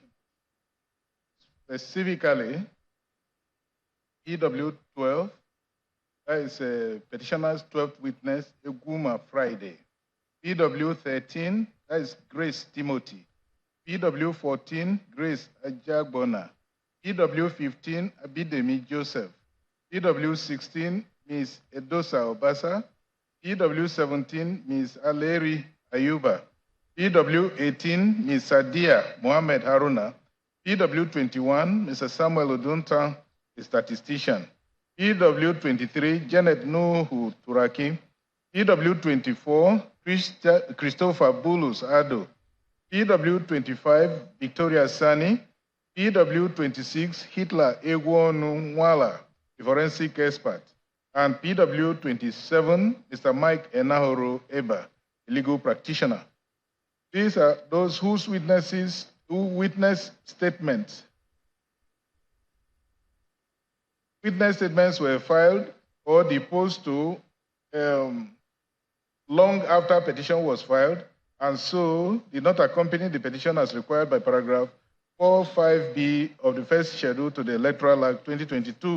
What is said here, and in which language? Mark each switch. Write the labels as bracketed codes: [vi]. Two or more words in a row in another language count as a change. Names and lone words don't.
[en] Specifically, EW 12, that is petitioner's 12th witness, Eguma Friday. PW 13, that is Grace Timothy. PW 14, Grace Ajagbona. PW 15, Abidemi Joseph. PW 16, Ms. Edosa Obasa. PW 17, Ms. Aleri Ayuba. PW 18, Ms. Sadia Mohamed Haruna. PW 21, Mr. Samuel Odunta, a statistician. PW 23, Janet Nuhu Turaki. PW 24, Christopher Bulus Ado. PW 25, Victoria Sani. PW 26, Hitler Egwonu Nwala, a forensic expert. And PW 27, Mr. Mike Enahoro Eba, a legal practitioner. These are those whose witness statements. Witness statements were filed or deposed to long after petition was filed, and so did not accompany the petition as required by paragraph 45B of the first schedule to the Electoral Act 2022.